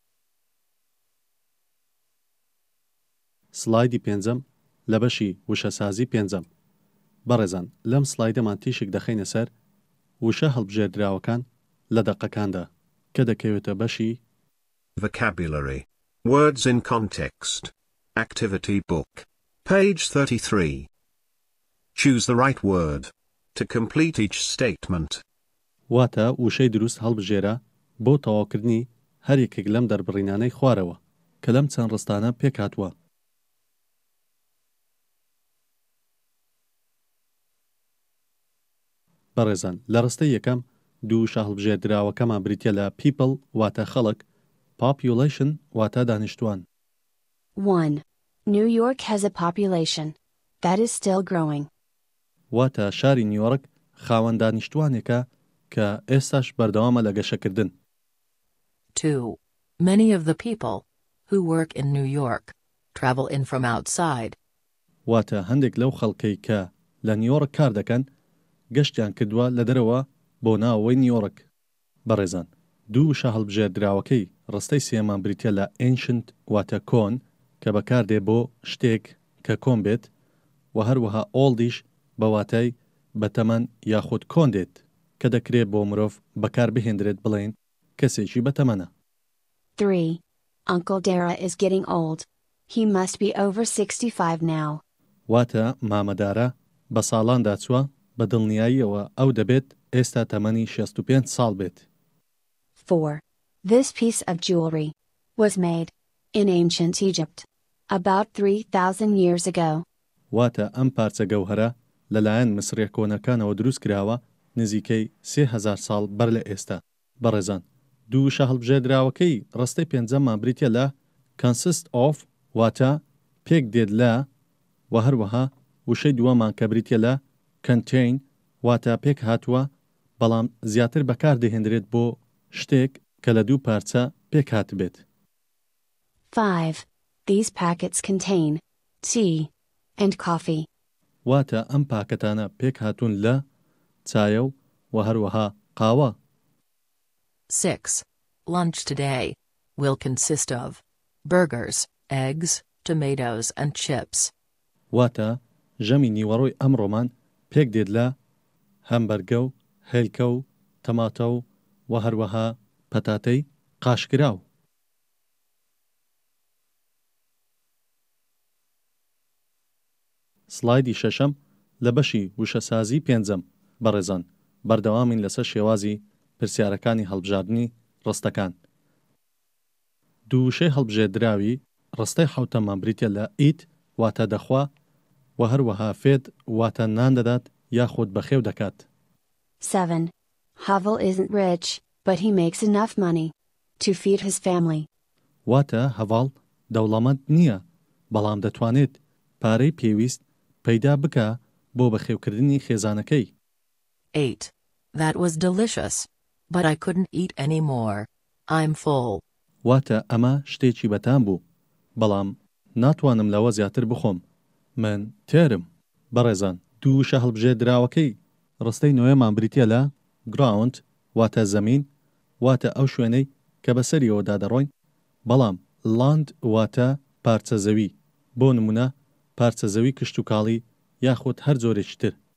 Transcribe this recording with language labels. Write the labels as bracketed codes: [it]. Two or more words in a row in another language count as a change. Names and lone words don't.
[ckb] سلایدی پێنجەم لە بەشی وشەسازی پێنجەم. بەڕێزان لەم سلایدەمان تیشک دەخەینە سەر وشە هەڵبژێردراوەکان لە دەقەکاندا کە دەکەوێتە بەشی [en] Vocabulary. Words in context. Activity book. Page 33. Choose the right word. To complete each statement. [ckb] واتە وشەی دروست هەڵبژێرە بۆ تەواوکردنی هەر یەکێک لەم دەربڕینانەی خوارەوە کە لەم چەند ڕستانە پێکهاتووە. بەڕێزان لە ڕستەی یەکەم دوو وشە هەڵبژێردراوەکەمان بریتە لە people واتە خەڵک، population واتە دانیشتوان. 1. [en] New York has a population that is still growing. [ckb] واتە شاری نیویۆرک خاوەن دانیشتوانێکە کە ئێستاش بەردەوامە لە گەشەکردن. 2. [en] Many of the people who work in New York travel in from outside. [ckb] واتە هەندێک لەو خەڵکەی کە لە نیویۆرک کار دەکەن گەشتیان کردووە لە دەرەوە بۆ ناوەوەی نیویۆرک. بەڕێزان دوو وشە هەڵبژێردراوەکەی ڕستەی سێمان بریتە لە ancient واتە کۆن کە بەکاردێ بۆ شتێک کە کۆن بێت و هەروەها oldish بە واتای بەتەمەن یاخود کۆن دێت کە دەکرێت بۆ مرۆڤ بەکار بهێندرێت بڵێن کەسێکی بەتەمەنە. 3. [en] Uncle Dara is getting old. He must be over 65 now. [ckb] واتە مامەدارە بە ساڵاندا چووە بە دڵنیاییەوە ئەو دەبێت ئێستا تەمەنی 65 ساڵ بێت. 4. [en] This piece of jewelry was made in ancient Egypt about 3,000 years ago. [ckb] واتە ئەم پارچە گەوهرە لەلایەن مسرێ کۆنەکانەوە دروست کراوە نزیکەی 3000 ساڵ بەر لە ئێستا. بەڕێزان دوو وشە هەڵبژێردراوەکەی ڕستەی پێنجەممان بریتە لە [en] consist of [ckb] واتە پێک دێت لە و هەروەها وشەی دووەمان کە بریتە لە contain واتە پێک هاتووە بەڵام زیاتر بەکار دەهێنرێت بۆ شتێک کە لە دوو پارچە پێک هاتبێت. 5. [en] These packets contain tea and coffee. [ckb] واتە ئەم پاکەتانە پێک هاتوون لە چایە و هەروەها قاوە. 6. [en] Lunch today will consist of burgers, eggs, tomatoes and chips. [ckb] واتە ژەمی نیوەڕۆی ئەمڕۆمان پێک دێت لە هەمبەرگە و هێلکە و تەماتە و هەروەها پەتاتەی قاشکراو. سلایدی شەشەم لە بەشی وشەسازی پێنجەم. بەڕێزان بەردەوامین لەسەر شێوازی پرسیارەکانی هەڵبژاردننی ڕستەکان. دووشەی هەڵبژێردراوی ڕستەی حوتەمان بریتە لە ئیت واتە دەخوا و هەروەها فێت واتە نان دەدات یاخود بەخێو دەکات. 7. [en] Havel isn't rich, but he makes enough money to feed his family. [ckb] واتە هەڤاڵ دەوڵەمەند نییە بەڵام دەتوانێت پارەی پێویست پەیدا بکە بۆ بەخێوکردنی خێزانەکەی. 8. [en] That was delicious. But I couldn't eat any more. I'm full. [ckb] واتە ئەمە شتێکی بەتام بوو بەڵام ناتوانم لەوە زیاتر بخۆم من تێرم. بەڕێزان دووشە هەڵبژێردراوەکەی ڕستەی نوێمان بریتە لە ground واتە زەمین واتە ئەو شوێنەی کە بەسەریەوە دادەڕۆین بەڵام land واتە پارچە زەوی بۆ نمونە پارچە زەوی کشت و کاڵی یاخود هەر جۆرێکی تر.